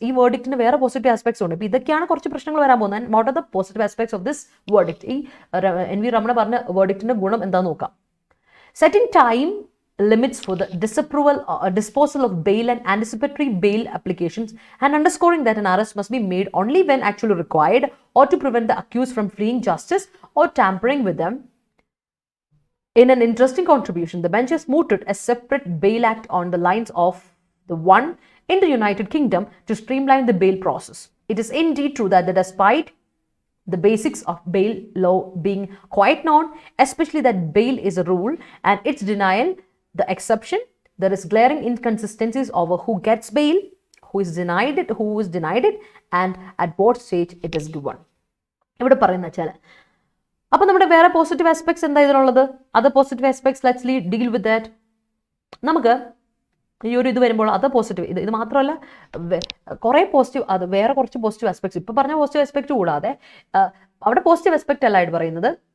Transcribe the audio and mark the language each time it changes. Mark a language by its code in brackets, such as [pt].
[ml] ഈ വേർഡിക്റ്റിന് വേറെ positive aspects ഉണ്ട്. ഇപ്പൊ ഇതൊക്കെയാണ് കുറച്ച് പ്രശ്നങ്ങൾ വരാൻ പോകുന്നത്. [en] And what are the positive aspects of this verdict? [ml] ഈ NV രമണ പറഞ്ഞ വേർഡിക്റ്റിന്റെ ഗുണം എന്താന്ന് നോക്കാം. [en] Setting time limits for the disposal of bail and anticipatory bail applications, and underscoring that an arrest must be made only when actually required or to prevent the accused from fleeing justice or tampering with them. In an interesting contribution, the bench has mooted a separate bail act on the lines of the one in the United Kingdom to streamline the bail process. It is indeed true that despite the basics of bail law being quite known, especially that bail is a rule and its denial the exception, there is glaring inconsistencies over who gets bail, who is denied it, and at what stage it is given. [ml] ഇവിടെ പറയുന്ന വെച്ചാൽ അപ്പോൾ നമ്മുടെ വേറെ positive aspects എന്താ ഇതിനുള്ളത്? [en] Other positive aspects let's deal with that. [ml] നമുക്ക് ഈ ഒരു ഇത് വരുമ്പോൾ അത് പോസിറ്റീവ്, ഇത് മാത്രമല്ല കുറേ പോസിറ്റീവ്, അത് വേറെ കുറച്ച് പോസിറ്റീവ് ആസ്പെക്ട്സ് ഇപ്പോൾ പറഞ്ഞ പോസിറ്റീവ് ആസ്പെക്ട് കൂടാതെ അവിടെ പോസിറ്റീവ് ആസ്പെക്ട് അല്ല ആയിട്ട് പറയുന്നത്.